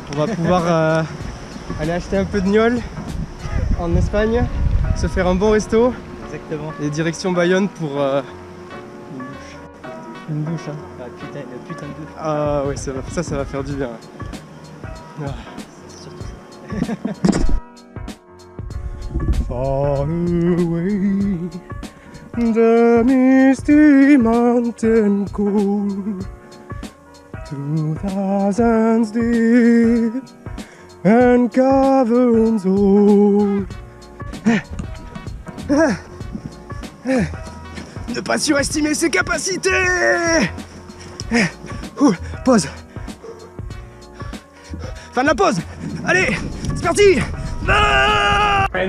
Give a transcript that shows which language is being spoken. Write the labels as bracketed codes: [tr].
[fr] On va pouvoir aller acheter un peu de gnôle en Espagne, se faire un bon resto. Exactement. Et direction Bayonne pour une douche. Hein. Ah, putain de douche. Ah ouais, ça va faire du bien. Ah. C'est surtout ça. [en] Far away, the misty mountain cold, 2000s deep and caverns old. [fr] Ne pas surestimer ses capacités. Pause. Fin de la pause. Allez, c'est parti. Ah